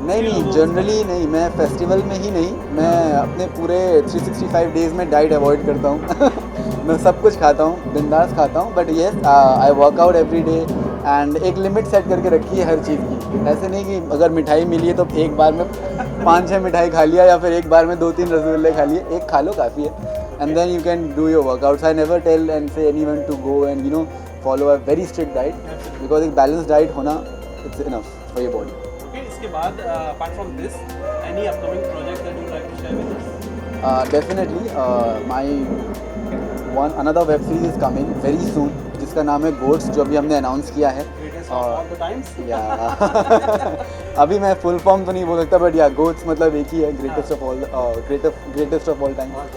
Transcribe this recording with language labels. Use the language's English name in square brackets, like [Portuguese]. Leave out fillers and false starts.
[Hindi] नहीं, जनरली नहीं, मैं फेस्टिवल में ही नहीं, मैं अपने पूरे 365 डेज़ में डाइट अवॉइड करता हूँ। मैं सब कुछ खाता हूँ, बिंदास खाता हूँ, [English] but yes I work out every day, and [Hindi] एक लिमिट सेट करके रखी है हर चीज़ की। ऐसे नहीं कि अगर मिठाई मिली है तो एक बार में 5-6 मिठाई खा लिया, या फिर एक बार में 2-3 रसगुल्ले खा लिए। एक खा लो काफ़ी है, [English] and then you can do your workouts. I never tell and say anyone to go and follow a very strict diet, because एक balanced diet होना it's enough for your body. Okay, [Hindi] इसके बाद [English] apart from this, any upcoming project that you would like to share with us? Definitely, my another web series is coming very soon, [Hindi] जिसका नाम है goats, जो अभी हमने announce किया है। अभी मैं फुल फॉर्म तो नहीं बोल सकता, बट या गोट्स मतलब एक ही है, [English] Greatest of all time.